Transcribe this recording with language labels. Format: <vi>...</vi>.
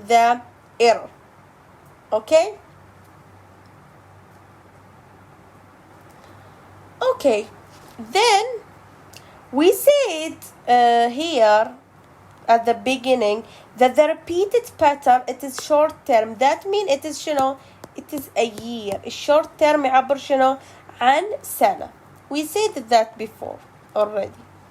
<en>the error. okay, then we said here at the beginning that the repeated pattern it is short term. that means it is شنو؟ it is a year.</en> <ar>الشورت term يعبر شنو؟ عن سنة.</ar> <en>We said that before already.</en>